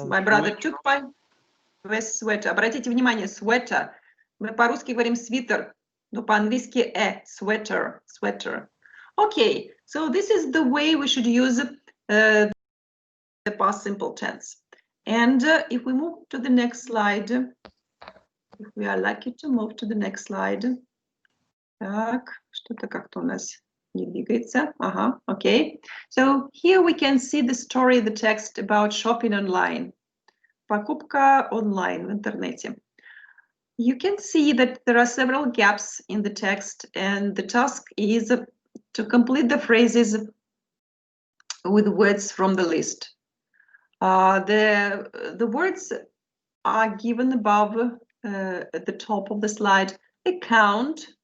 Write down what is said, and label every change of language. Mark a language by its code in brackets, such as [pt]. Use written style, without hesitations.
[en] My brother took my best sweater. [ru] Обратите внимание, sweater. Мы по-русски говорим свитер, но по-английски sweater. [en] Sweater. Okay. So this is the way we should use the past simple tense. And if we move to the next slide, if we are lucky to move to the next slide. [ru] Так, что-то как-то у нас не двигается. [en] Ага, okay. So here we can see the story, the text about shopping online. [ru] Покупка онлайн в интернете. [en] You can see that there are several gaps in the text, and the task is to complete the phrases with words from the list. The words are given above at the top of the slide. Account,